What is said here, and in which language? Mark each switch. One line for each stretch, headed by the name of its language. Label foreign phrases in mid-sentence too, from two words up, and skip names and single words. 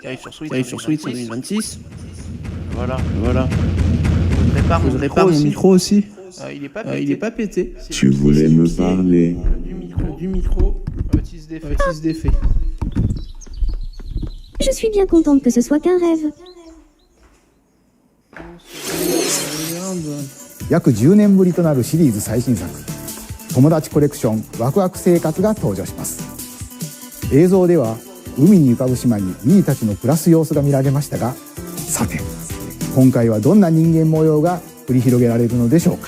French: qui arrive sur Switch en 2026. Voilà. Je répare mon micro aussi. Il est pas pété. Tu voulais me parler. Du micro. Petit d'effet. Je suis bien contente que ce soit qu'un rêve.
Japanese: 約10年ぶりとなるシリーズ最新作友達コレクションワクワク生活が登場します。映像では海に浮かぶ島にミーたちの暮らす様子が見られましたが、さて今回はどんな人間模様が繰り広げられるのでしょうか。